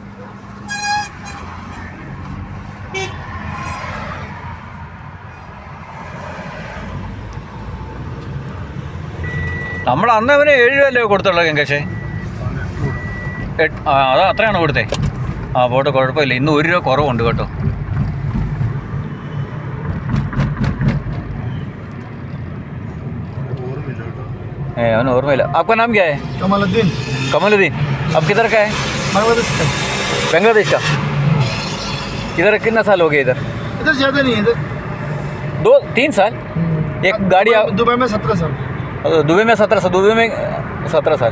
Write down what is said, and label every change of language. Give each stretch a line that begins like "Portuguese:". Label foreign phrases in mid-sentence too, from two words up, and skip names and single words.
Malayalam: നമ്മൾ അന്ന് അവന് 7 രൂപയല്ലേ കൊടുത്തുള്ളൂ ഗംഗേഷേ? അത് അത്രയാണ് കൊടുത്തേ. ആ പോട്ടെ, കുഴപ്പമില്ല. ഇന്ന് 1 രൂപ കുറവുണ്ട് കേട്ടോ. അവന് ഓർമ്മയില്ല.
Hindi: आपका नाम क्या है? कमलुद्दीन. कमलुद्दीन. अब किधर का है? बांग्लादेश का. बांग्लादेश का. इधर कितना साल हो गया? इधर ज़्यादा नहीं है, इधर 2-3 साल. एक गाड़ी दुबई में 17 साल. दुबई में 17 साल. दुबई में 17 साल.